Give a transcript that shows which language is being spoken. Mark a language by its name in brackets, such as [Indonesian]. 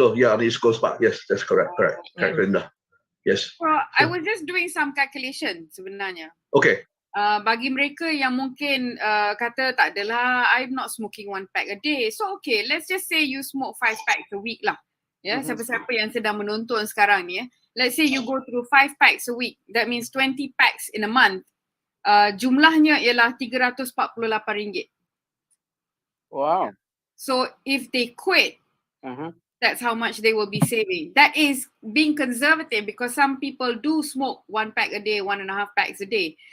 [English] Yeah, on the East Coast Park. Yes, that's correct. Linda. Yes. Well, I was just doing some calculation [Malay] sebenarnya. [English] Okay. [Malay] Bagi mereka yang mungkin kata tak adalah, [English] I'm not smoking 1 pack a day. So okay, let's just say you smoke 5 packs a week lah. [Malay] Ya, siapa-siapa yang sedang menonton sekarang ni. [English] Let's say you go through 5 packs a week. That means 20 packs in a month. [Malay] Jumlahnya ialah RM348. [English] Wow. So if they quit, that's how much they will be saving. That is being conservative because some people do smoke 1 pack a day, 1.5 packs a day.